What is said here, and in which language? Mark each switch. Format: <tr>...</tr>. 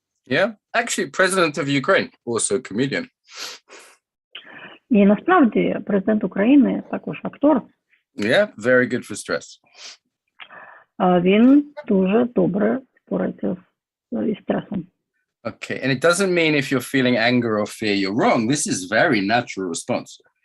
<en>Yeah, actually, President of Ukraine, also a comedian.</en> <uk>І насправді президент України також актор.</uk> <en>Yeah, very good for stress.</en> <uk>Він дуже добре впорається із стресом.</uk> <en>Okay, and it doesn't mean if you're feeling anger or fear, you're wrong. This is very natural response.</en>